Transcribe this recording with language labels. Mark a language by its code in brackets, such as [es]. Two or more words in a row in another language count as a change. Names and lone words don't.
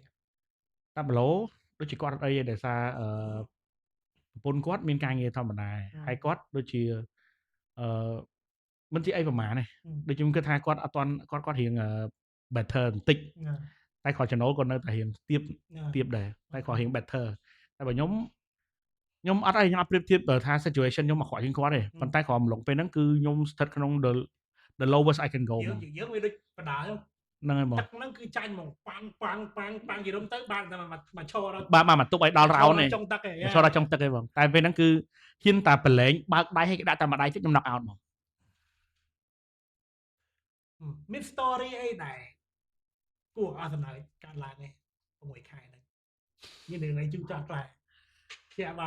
[km] តាប់ឡូដូចជាគាត់អត់អីទេដោយសារប្រពន្ធគាត់មានការងារធម្មតាហើយគាត់ដូចជាមិនជាអីប្រហែលទេដូចខ្ញុំគិតថាគាត់អត់ទាន់គាត់រៀង better បន្តិចតែគាត់ចំណូលគាត់នៅតែរៀងទៀបដែរតែគាត់រៀង better តែបើខ្ញុំអត់អីខ្ញុំអត់ប្រៀបធៀបបើថា situation ខ្ញុំមកខ្វះជាងគាត់ទេប៉ុន្តែគ្រាន់ម្លងពេលហ្នឹងគឺខ្ញុំស្ថិតក្នុង [en] the lowest I can go [km] យើងវាដូចបដា ហ្នឹងហើយបង ទឹកហ្នឹងគឺចាញ់ហ្មងប៉ាំងប៉ាំងប៉ាំងប៉ាំងយីរំទៅបានតែមកឈរដល់ បាទមកទុកឲ្យដល់រោននេះ ចុងទឹកឯង ឈរដល់ចុងទឹកឯងបងតែពេលហ្នឹងគឺហ៊ានតែប្រឡែងបើកដៃឲ្យគេដាក់តែម្ដាយតិចខ្ញុំ [en] knock out [km] ហ្មង មាន story អីដែរគួរអស់សំណើចកាត់ឡើងឯង6ខែហ្នឹងមានរឿងអីជូរចោះខ្លះជាបាន